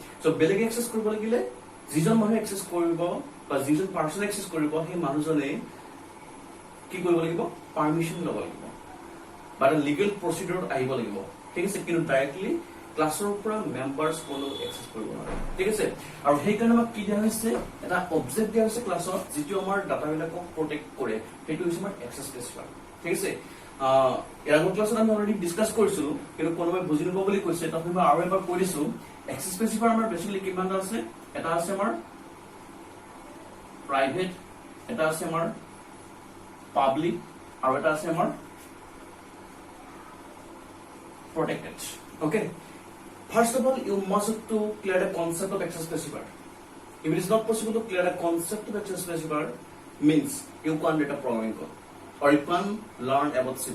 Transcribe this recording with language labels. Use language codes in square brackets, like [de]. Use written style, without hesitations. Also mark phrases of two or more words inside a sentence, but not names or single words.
[as] সো বেলেগে এক্সেস কৰিব লাগিলে যিজন মানুহ এক্সেস কৰিব বা যিজন পাৰ্সন এক্সেস কৰিব, সেই মানুহজনে কি কৰিব লাগিব? পাৰমিশন ল'ব লাগিব বা [en] legal procedure [as] আহিব লাগিব, ঠিক আছে? কিন্তু ডাইৰেক্টলি ক্লাছৰ পৰা মেম্বাৰছ কোনো এক্সেস কৰিব নোৱাৰে, ঠিক আছে? আৰু সেই কাৰণে আমাক কি দিয়া হৈছে? এটা অবজেক্ট দিয়া হৈছে ক্লাছত, যিটো আমাৰ ডাটাবিলাকক প্ৰটেক্ট কৰে, সেইটো হৈছে আমাৰ [en] access specifier, [as] ঠিক আছে? এর ক্লাসত আমি [en] already discuss [as] কৰিছিলো, কিন্তু কোনোবাই বুজি নব বুলি কৈছে, তথাপি মই আৰু এবাৰ কৈ দিছো। [en] access specifier [as] আমাৰ বেসিক্যালি কিমানটা আছে? এটা আছে আমাৰ প্ৰাইভেট, এটা আছে আমাৰ পাবলিক, আৰু এটা আছে আমাৰ protected. [en] Okay, first of all you must to clear the concept of access specifier. If it is not possible to clear the concept of access specifier, means you can't write a programming code or you can learn about C++.